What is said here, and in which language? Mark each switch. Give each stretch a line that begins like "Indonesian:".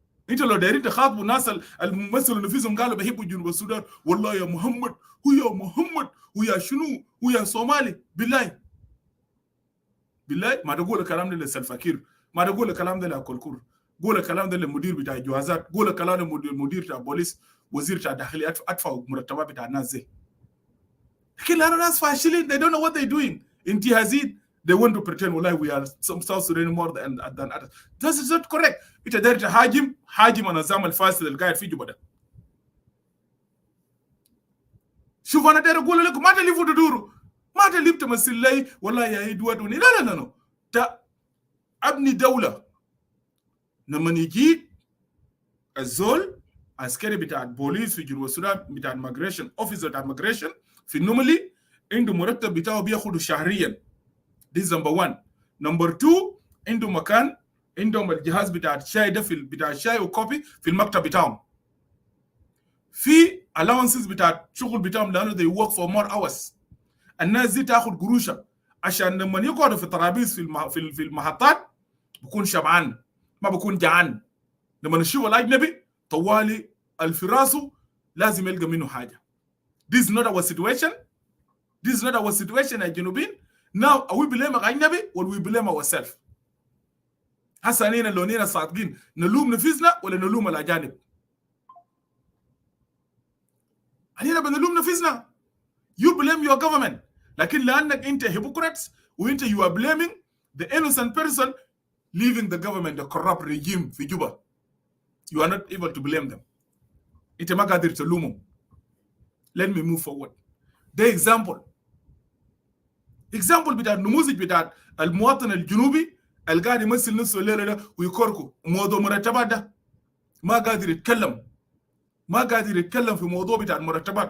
Arabic: انت لو دايرين تخاطبوا الناس الممثلوا نفسهم قالوا بيحبوا جنوب السودان والله يا محمد ويا محمد ويا شنو ويا صومالي. بالله ما تقول الكلام ده لسلفا كير. ما تقول الكلام ده لكولكور. قول الكلام ده للمدير بتاع الجوازات. قول الكلام للمدير بتاع البوليس وزير بتاع الداخليه ادفعوا مرتبات بتاع الناس زي. لكن لانه ناس فاشلين
English: they don't know what they're doing.
Arabic: انتهازين
English: they want to pretend
Arabic: والله
English: we are some South Sudan more than others. This is not correct.
Arabic: انت داير تهاجم النظام الفاسد اللي قاعد في جوبا ده. شوف انا داير اقول لكم ما تلفوا تدوروا. ما تلف تمثل لي والله يا ادوارد لا ابني دوله. لما يجي الزول عسكري بتاع البوليس في جنوب السودان بتاع الماجريشن اوفيسر بتاع الماجريشن في النوملي عنده مرتب بتاعه بياخده شهريا. دي نمبر 1. نمبر 2 عنده مكان عندهم الجهاز بتاع الشاي ده بتاع الشاي وكوفي في المكتب بتاعهم. في allowances بتاع الشغل بتاعهم لانه
English: they work for more hours.
Arabic: الناس دي تاخد قروشها عشان لما يقعدوا في الترابيز في المحطات بكون شبعان ما بكون جعان. لما نشوف الاجنبي طوالي الفراسه لازم يلقى منه حاجه.
English: This is not our situation. This is not our situation
Arabic: يا جنوبين.
English: Now are we blame
Arabic: الاجنبي
English: or we blame ourselves؟
Arabic: هسه اننا لو نينا صادقين نلوم نفسنا ولا نلوم الاجانب؟ اننا بنلوم نفسنا.
English: You blame your government.
Arabic: لكن لانك انت
English: hypocrites
Arabic: وانت
English: you are blaming the innocent person leaving the government, the corrupt regime
Arabic: في جوبا.
English: You are not able to blame them.
Arabic: انت ما قادر تلومهم.
English: Let me move forward.
Arabic: ده example بتاع النموذج بتاع المواطن الجنوبي القاعد يمثل نفسه الليله ده ويكركوا موضوع مرتبات ده ما قادر يتكلم، ما قادر يتكلم في موضوع بتاع المرتبات.